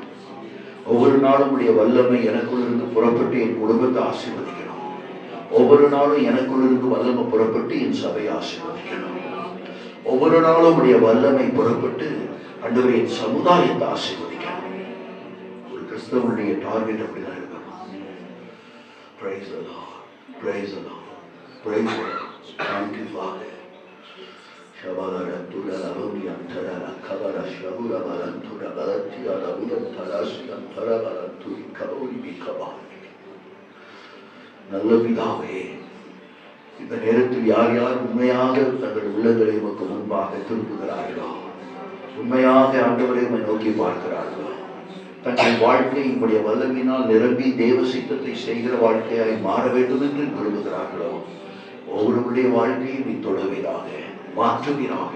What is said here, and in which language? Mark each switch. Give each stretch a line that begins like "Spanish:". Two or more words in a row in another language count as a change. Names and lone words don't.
Tamil: ஒவ்வொரு நாளும் உடைய வல்லமை எனக்குள் இருந்து புறப்பட்டு என் குடும்பத்தை ஆசீர்வதிக்கணும். ஒவ்வொரு நாளும் எனக்குள் இருந்து வல்லமை புறப்பட்டு என் சபையை ஆசீர்வதிக்கணும். ஒவ்வொரு நாளும் உடைய வல்லமை புறப்பட்டு ஆண்டவரே என் சமுதாயத்தை ஆசீர்வதிக்கணும். ஒரு கிறிஸ்தவனுடைய டார்கெட் அப்படிதான் இருக்கணும்.
English: Praise the Lord. Praise the Lord. Praise the Lord. Thank you, Father. Shabara tura lavuni antara kabara shabura barantura baratia lavuni tarasi antara baranturi kaburi bikaba.
Tamil: நல்ல பிதாவே, இந்த நேரத்தில் யார் யார் உண்மையாக தங்கள் உள்ளங்களை உமக்கு முன்பாக திரும்புகிறார்களோ, உண்மையாக ஆண்டவரை நோக்கி பார்க்கிறார்களோ, தங்கள் வாழ்க்கை உங்களுடைய வல்லமையினால் நிரம்பி தேவ சித்தத்தை செய்கிற வாழ்க்கையாய் மாற வேண்டும் என்று விரும்புகிறார்களோ, ஒவ்வொருவருடைய வாழ்க்கையை நீ தொடுவீராக, மாற்றுவீராக.